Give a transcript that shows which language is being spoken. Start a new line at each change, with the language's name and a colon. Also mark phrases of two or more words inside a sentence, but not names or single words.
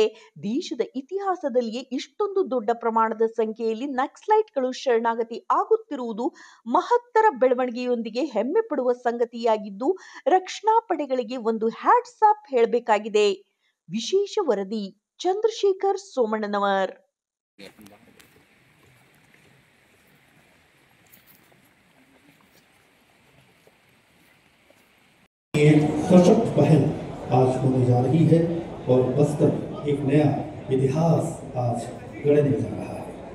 Kannada: ದೇಶದ ಇತಿಹಾಸದಲ್ಲಿಯೇ ಇಷ್ಟೊಂದು ದೊಡ್ಡ ಪ್ರಮಾಣದ ಸಂಖ್ಯೆಯಲ್ಲಿ ನಕ್ಸಲೈಟ್ಗಳು ಶರಣಾಗತಿ ಆಗುತ್ತಿರುವುದು ಮಹತ್ತರ ಬೆಳವಣಿಗೆಯೊಂದಿಗೆ ಹೆಮ್ಮೆ ಪಡುವ ಸಂಗತಿಯಾಗಿದ್ದು, ರಕ್ಷಣಾ ಪಡೆಗಳಿಗೆ ಒಂದು ಹ್ಯಾಟ್ಸ್ ಆಫ್ ಹೇಳಬೇಕಾಗಿದೆ. ವಿಶೇಷ ವರದಿ ಚಂದ್ರಶೇಖರ್ ಸೋಮಣ್ಣನವರ್.
Hindi: एक सशक्त पहल आज होने जा रही है और बस्तर एक नया इतिहास आज गढ़ने जा रहा है।